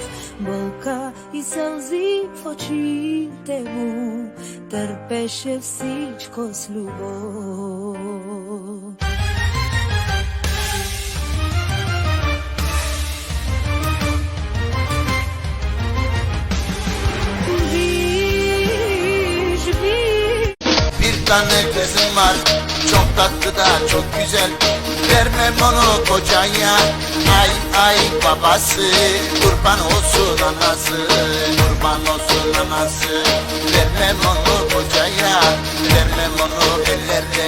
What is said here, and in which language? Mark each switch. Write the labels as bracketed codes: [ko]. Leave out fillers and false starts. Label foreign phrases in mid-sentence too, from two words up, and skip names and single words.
[bg] Болка и сълзи в очите му, търпеше всичко с любов. Виж, виж. [tr] Bir tane kızım var, çok tatlı da çok güzel. Vermem onu kocaya, ay ay babası, kurban olsun anası, kurban olsun anası. Vermem onu kocaya, vermem onu ellerde.